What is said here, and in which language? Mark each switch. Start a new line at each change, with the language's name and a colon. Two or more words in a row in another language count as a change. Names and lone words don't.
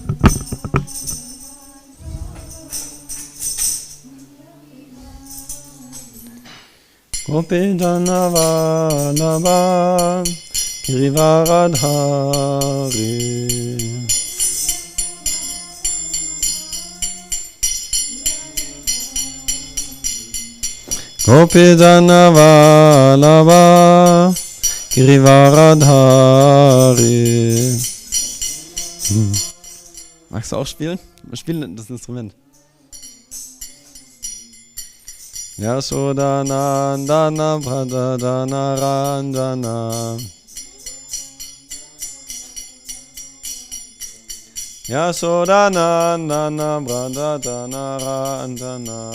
Sanskrit: Gopi Janavalabha Girivaradhari. Gopi Janavalabha Girivaradhari.
German: Magst du auch spielen? Wir spielen das Instrument.
Sanskrit: Yasodhanandana Bhadadana Ranjana. Yasodhanandana Bhadadana Ranjana.